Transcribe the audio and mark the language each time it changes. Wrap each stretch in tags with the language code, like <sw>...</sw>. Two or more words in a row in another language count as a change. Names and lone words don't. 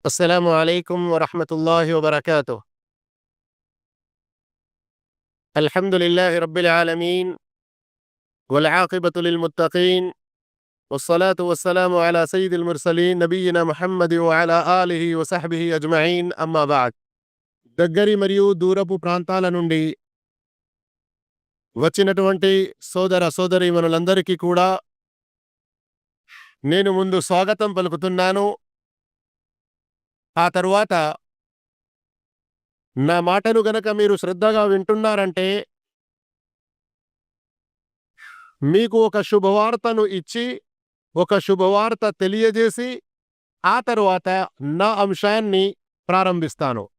<ar>السلام عليكم ورحمة الله وبركاته. الحمد لله رب العالمين والعاقبة للمتقين والصلاة والسلام على سيد المرسلين نبينا محمد وعلى آله وصحبه أجمعين أما بعد.</ar> <te>దగ్గరి మరియు దూరపు ప్రాంతాల నుండి వచ్చినటువంటి సోదర సోదరీమణులందరికీ కూడా నేను ముందు స్వాగతం పలుకుతున్నాను. ఆ తరువాత నా మాటను గనక మీరు శ్రద్ధగా వింటున్నారంటే మీకు ఒక శుభవార్తను ఇచ్చి ఒక శుభవార్త తెలియజేసి ఆ తరువాత నా అంశాన్ని ప్రారంభిస్తాను.</te>